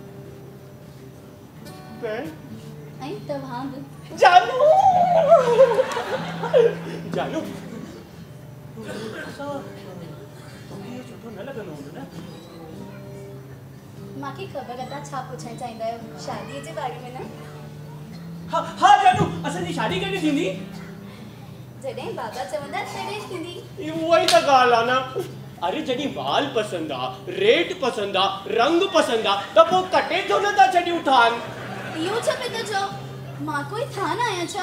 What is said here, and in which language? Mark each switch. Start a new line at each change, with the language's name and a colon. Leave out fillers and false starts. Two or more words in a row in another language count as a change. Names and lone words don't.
Sindhi: पेन? ऐं तव्हां बि। जानू जानू तोखे इहो सुठो न लॻंदो हूंदो न? मूंखे ख़बर आहे तव्हां छा पुछणु चाहींदा आहियो, शादीअ जे बारे में न? हाँ जानू, असांजी शादी कॾहिं थींदी? जॾहिं बाबा चवंदा तॾहिं थींदी। उहा ई त ॻाल्हि आहे न। अरे जॾहिं वाल पसंदि आहे, रेट पसंदि आहे, रंग पसंदि आहे, त पोइ कटे छो न था छॾियूं थान? इहो छा पिया था चओ? मां कोई थान आहियां छा?